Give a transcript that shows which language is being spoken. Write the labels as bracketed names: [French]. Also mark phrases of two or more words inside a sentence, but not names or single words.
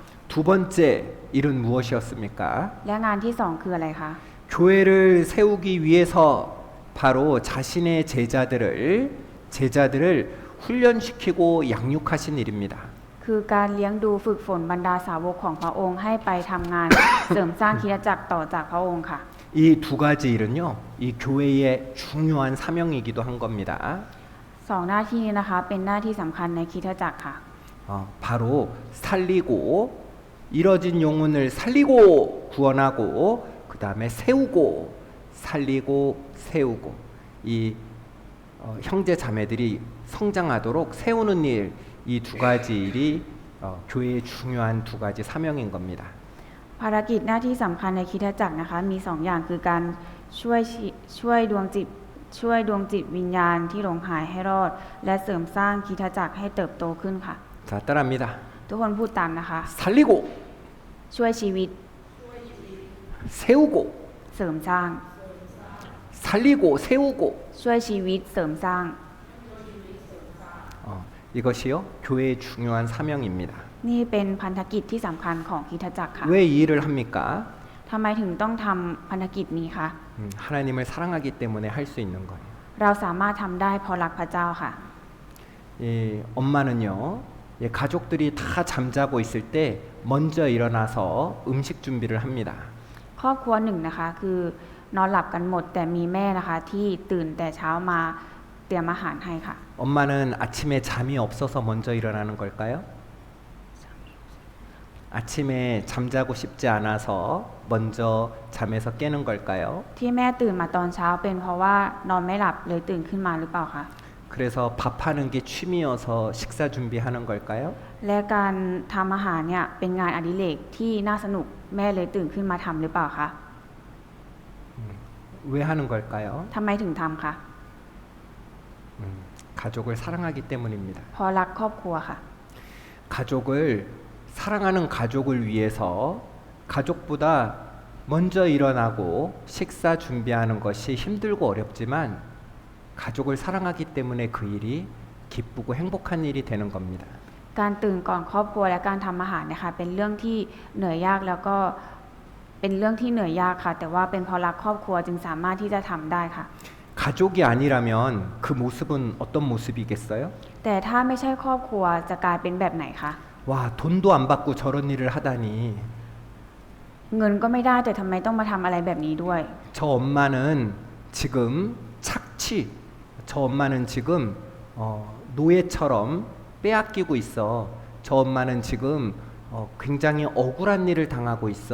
[Korean] 두 번째 일은 무엇이었습니까? [Thai] และงานที่สองคืออะไรคะ [Korean] 교회를 세우기 위해서 바로 자신의 제자들을 훈련시키고 양육하신 일입니다. [Thai] คือการเลี้ยงดูฝึกฝนบรรดาสาวกของพระองค์ให้ไปทำงาน เสริมสร้างคริสตจักรต่อจากพระองค์ค่ะ [Korean] 이 두 가지 일은요, 이 교회의 중요한 사명이기도 한 겁니다. [Thai] สองหน้าที่นี้นะคะเป็นหน้าที่สำคัญในคริสตจักรค่ะ [Korean] 바로 살리고 이뤄진 영혼을 살리고 구원하고 그 다음에 세우고 살리고 세우고 이 형제 자매들이 성장하도록 세우는 일, 이 두 가지 일이 교회의 중요한 두 가지 사명인 겁니다. [Thai] ภารกิจหน้าที่สำคัญในคริสตจักรนะคะมีสองอย่างคือการช่วยดวงจิตวิญญาณที่หลงหายให้รอด และเสริมสร้างคริสตจักรให้เติบโตขึ้นค่ะ [Korean] 자, 따라합니다. [Thai] ทุกคนพูดตามนะคะ [Korean] 살리고 [Thai] ช่วยชีวิต [Korean] 세우고 [Thai] เสริมสร้าง [Korean] 살리고 세우고 [Thai] ช่วยชีวิตเสริมสร้าง [Korean] 이것이요 교회의 중요한 사명입니다. [Thai] นี่เป็นพันธกิจที่สำคัญของคริสตจักรค่ะ [Korean] 왜 이 일을 합니까? [Thai] ทำไมถึงต้องทำพันธกิจนี้คะ [Korean] 하나님을 사랑하기 때문에 할 수 있는 거예요. [Thai] เราสามารถทำได้เพราะรักพระเจ้าค่ะ [Korean] 이 엄마는요, 가족들이 다 잠자고 있을 때 먼저 일어나서 음식 준비를 합니다. [Thai] ครอบครัวหนึ่งนะคะคือนอนหลับกันหมดแต่มีแม่นะคะที่ตื่นแต่เช้ามาเตรียมอาหารให้ค่ะ [Korean] 엄마는 아침에 잠이 없어서 먼저 일어나는 걸까요? 아침에 잠자고 싶지 않아서 먼저 잠에서 깨는 걸까요? [Thai] ที่แม่ตื่นมาตอนเช้าเป็นเพราะว่านอนไม่หลับเลยตื่นขึ้นมาหรือเปล่าคะ [Korean] 그래서 밥하는 게 취미여서 식사 준비하는 걸까요? [Thai] และการทำอาหารเนี่ยเป็นงานอดิเรกที่น่าสนุกแม่เลยตื่นขึ้นมาทำหรือเปล่าคะ [Korean] 왜 하는 걸까요? [Thai] ทำไมถึงทำคะ [Korean] 가족을 사랑하기 때문입니다. [Thai] เพราะรักครอบครัวค่ะ [Korean] 가족을 사랑하는 가족을 위해서 가족보다 먼저 일어나고 식사 준비하는 것이 힘들고 어렵지만 가족을 사랑하기 때문에 그 일이 기쁘고 행복한 일이 되는 겁니다. [Thai] การตื่นก่อนครอบครัวและการทำอาหารนะคะเป็นเรื่องที่เหนื่อยยากแล้วก็เป็นเรื่องที่เหนื่อยยากค่ะ แต่ว่าเป็นเพราะรักครอบครัวจึงสามารถที่จะทำได้ค่ะ [Korean] 가족이 아니라면 그 모습은 어떤 모습이겠어요? [Thai] แต่ถ้าไม่ใช่ครอบครัวจะกลายเป็นแบบไหนคะ [Korean] 와, 돈도 안 받고 저런 일을 하다니. [Thai] เงินก็ไม่ได้แต่ทำไมต้องมาทำอะไรแบบนี้ด้วย [Korean] 저 엄마는 지금 착취. 저 엄마는 지금 노예처럼 빼앗기고 있어. 저 엄마는 지금 굉장히 억울한 일을 당하고 있어.